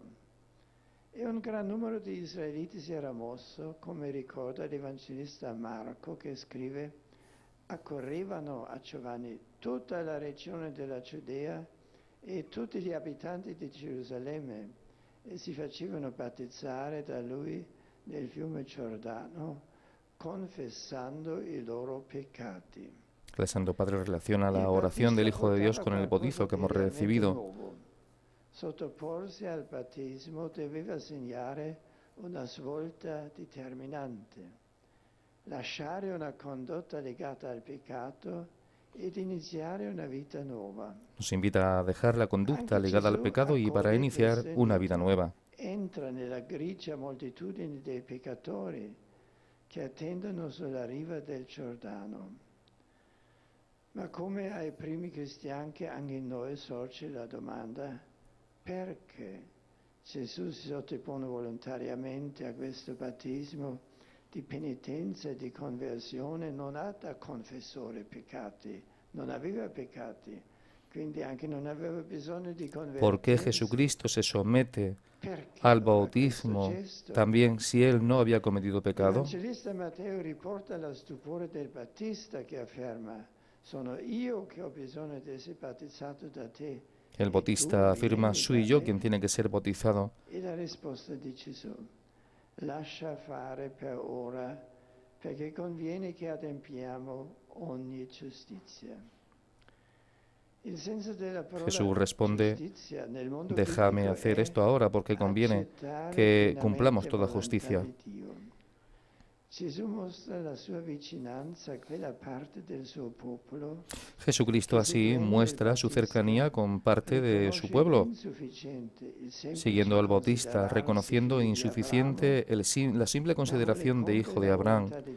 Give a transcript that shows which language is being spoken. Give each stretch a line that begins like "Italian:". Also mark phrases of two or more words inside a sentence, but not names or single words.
Italian: E un gran numero di israeliti si era mosso, come ricorda l'Evangelista Marco, che scrive: accorrevano a Giovanni tutta la regione della Giudea e tutti gli abitanti di Gerusalemme e si facevano battezzare da lui nel fiume Giordano, confesando i loro peccati.
Spanish: El Santo Padre relaciona la oración del Hijo de Dios con el bautizo que hemos recibido.
Italian: Sottoporsi al battesimo doveva segnare una svolta determinante, lasciare una condotta legata al peccato ed iniziare una vita nuova.
Spanish: Nos invita a dejar la conducta ligada al pecado y para iniciar una vida nueva.
Italian: Entra nella grigia moltitudine dei peccatori che attendono sulla riva del Giordano. Ma come ai primi cristiani, anche in noi sorge la domanda: perché Gesù si sottopone volontariamente a questo battesimo di penitenza e di conversione? Non ha da confessore peccati, non aveva peccati, quindi anche non aveva bisogno di convertirsi.
Spanish: ¿Por qué Jesucristo se somete al bautismo también si él no había cometido pecado? El evangelista
Italian: Matteo riporta la stupore del Battista che afferma: sono io che ho bisogno di essere battezzato da te.
Spanish: El bautista afirma: soy yo quien tiene que ser bautizado.
Italian: E la risposta di Gesù: lascia fare per ora, perché conviene che adempiamo ogni giustizia.
Spanish: Jesús responde: déjame hacer esto ahora porque conviene que cumplamos toda justicia. Jesucristo así muestra su cercanía con parte de su pueblo, siguiendo al Bautista, reconociendo insuficiente la simple consideración de hijo de Abraham,